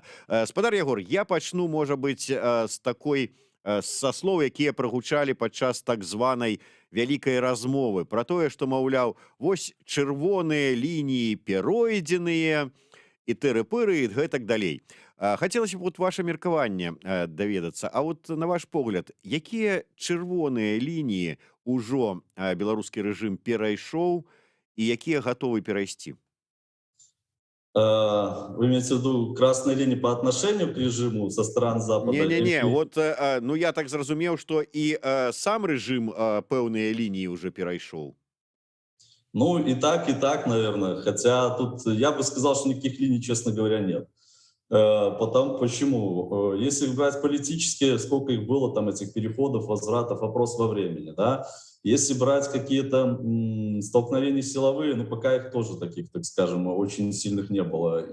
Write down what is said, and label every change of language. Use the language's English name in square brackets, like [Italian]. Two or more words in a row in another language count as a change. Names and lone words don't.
[Belarusian] Спадар Ягор, я пачну, можа быць, са слоў, якія прагучалі падчас так званай вялікай размовы, пра тое, што, маўляў, вось чырвоныя лініі перойдзеныя, і тыры-пыры, і гэтак далей. Хацелася б вот ваше меркаванне даведацца. А вот на ваш погляд, якія чырвоныя лініі ўжо беларускі рэжым перайшоў і якія гатовы перайсці? [Russian] Вы имеете в виду красные линии по отношению к режиму со стран Запада? [Belarusian] Не-не-не, вот, ну я так зразумеў, што і сам рэжым пэўныя лініі ўжо перайшоў. Ну, [Russian] и так, наверное. Хотя тут я бы сказал, что никаких линий, честно говоря, нет. Почему? Если брать политические, сколько их было, там, этих переходов, возвратов, вопрос во времени, да? Если брать какие-то столкновения силовые, ну, пока их тоже таких, так скажем, очень сильных не было.